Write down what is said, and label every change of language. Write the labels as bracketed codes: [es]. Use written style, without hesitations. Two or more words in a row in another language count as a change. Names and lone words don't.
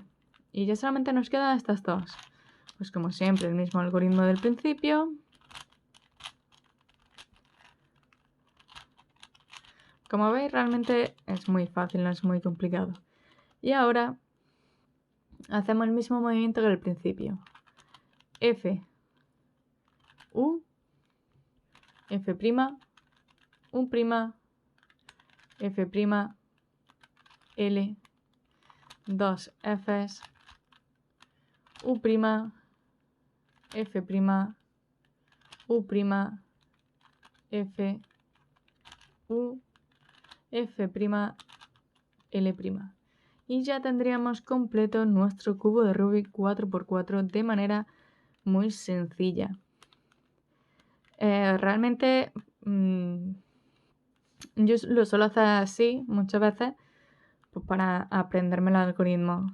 [es] Y ya solamente nos quedan estas dos. Pues como siempre, el mismo algoritmo del principio. Como veis, realmente es muy fácil, no es muy complicado. Y ahora hacemos el mismo movimiento que al principio. F, U, F', U', F', L, 2 Fs, U', F', U', F, U, F', L'. Y ya tendríamos completo nuestro cubo de Rubik 4×4 de manera muy sencilla. Realmente yo lo suelo hacer así muchas veces pues para aprenderme el algoritmo.